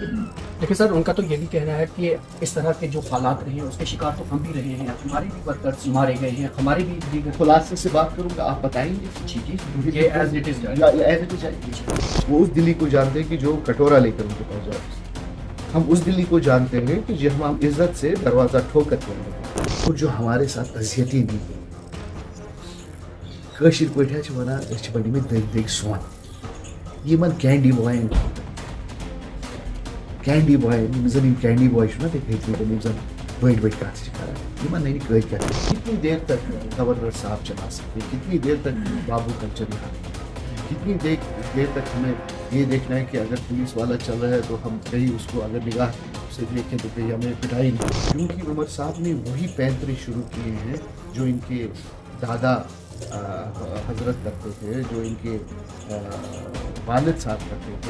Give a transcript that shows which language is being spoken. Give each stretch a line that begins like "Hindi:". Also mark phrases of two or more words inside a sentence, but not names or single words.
Urdu: لیکن سر ان کا تو یہ بھی کہنا ہے کہ اس طرح کے جو حالات رہے ہیں اس کے شکار تو ہم بھی رہے ہیں, ہمارے بھی ورکرز مارے گئے ہیں, ہمارے بھی دیگر. خلاصے سے بات کروں گا, آپ بتائیں گے. جی جی, یہ
English: as it is.
Urdu: وہ اس دلی کو جانتے ہیں کہ جو کٹورا لے کر ان کے پاس جائے. ہم اس دلی کو جانتے ہیں کہ جو ہم عزت سے دروازہ ٹھوک کر کے اندر, اور جو ہمارے ساتھ اذیتیں دی گئی.
Kashmiri: کٲشِر پٲٹھۍ چھِ وَنان أسۍ چھِ بٔڑۍمٕتۍ دٔگۍ دٔگۍ سۄن. یِمن کینڈی بوین کینڈی بوین یِم زن یِم کینڈی بوے چھُنا تِتھٕے پٲٹھۍ یِم زن بٔڑۍ بٔڑۍ کَتھٕ چھِ کران, یِمن نہٕ کٲدۍ کیٛاہ.
Urdu: کتنی دیر تک گورنر صاحب چلا سکتے, کتنی دیر تک بابو کلچر یہاں, کتنی دیر تک ہمیں یہ دیکھنا ہے کہ اگر پولیس والا چل رہا ہے تو ہم کہیں اس کو اگر نگاہ سے دیکھیں تو کہیں ہمیں پٹائی نہیں. کیونکہ عمر صاحب نے وہی پینترے شروع کیے ہیں جو ان کے دادا حضرت کرتے تھے, جو ان کے والد صاحب کرتے تھے.